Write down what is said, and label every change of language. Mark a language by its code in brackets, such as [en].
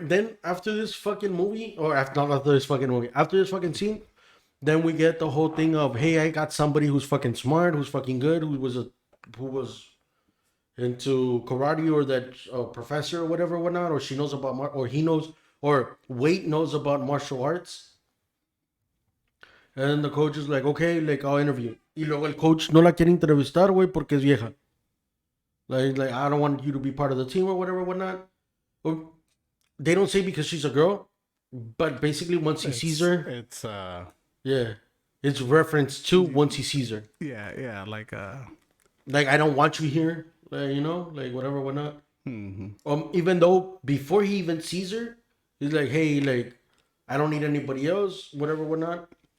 [en] then after this fucking movie, or after not after this fucking movie, after this fucking scene, then we get the whole thing of, hey, I got somebody who's fucking smart, who's fucking good, who was into karate, or that professor or whatever, whatnot, or she knows about or he knows, or Wade knows about martial arts. And the coach is like, okay, like I'll interview. [es] Y luego el coach no la quiere entrevistar, güey, porque es vieja. [en] Like I don't want you to be part of the team or whatever, whatnot. Or they don't say because she's a girl, but basically once he sees her, It's yeah, it's referenced to once he sees her. yeah, like Like I don't want you here, like, you know, like whatever, whatnot. Even though before he even sees her, he's like, hey, like I don't need anybody else, whatever, whatnot.